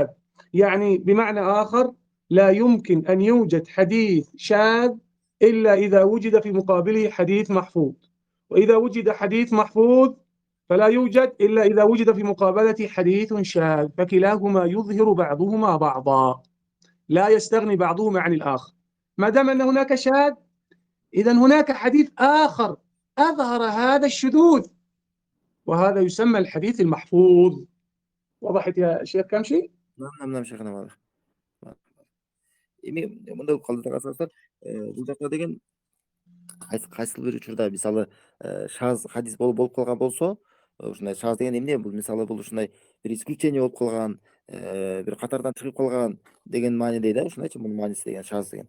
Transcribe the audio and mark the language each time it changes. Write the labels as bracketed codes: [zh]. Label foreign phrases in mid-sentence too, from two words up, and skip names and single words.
[ar] يعني بمعنى آخر لا يمكن أن يوجد حديث شاذ إلا إذا وجد في مقابله حديث محفوظ، وإذا وجد حديث محفوظ فلا يوجد إلا إذا وجد في مقابلة حديث شاذ، فكلاهما يظهر بعضهما بعضا، لا يستغني بعضهما عن الآخر. ما دام أن هناك شاذ إذن هناك حديث آخر أظهر هذا الشذوذ، وهذا يسمى الحديث المحفوظ. وضحت يا شيخ كم شيء؟ نعم شيخنا، واضح. [ky] эми мындай болуп калды да карасаңыздар, бул жакта деген кайсыл бир учурда мисалы шаз хадис болуп калган болсо, ушундай шаз деген эмне? Бул мисалы бул ушундай бир исключение болуп калган, бир катардан чыгып калган деген маанидей да, ушундайчы мунун мааниси деген шаз деген.